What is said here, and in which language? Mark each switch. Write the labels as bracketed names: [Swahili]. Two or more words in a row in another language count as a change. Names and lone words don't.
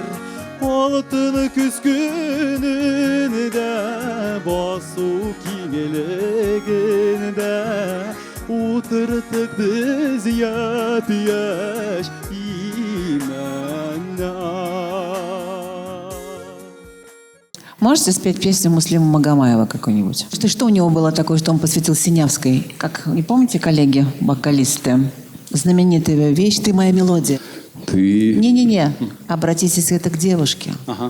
[Tatar] Алтын көз көнендә, басу киңлегендә, утыртык без япь-яшь имәннәр. [Russian] Можете спеть песню Муслима Магомаева какую-нибудь? Что у него было такое, что он посвятил Синявской? Как, не помните, коллеги, вокалисты? Знаменитая вещь «Ты моя мелодия». Ты... Не-не-не, обратитесь это к девушке. Ага.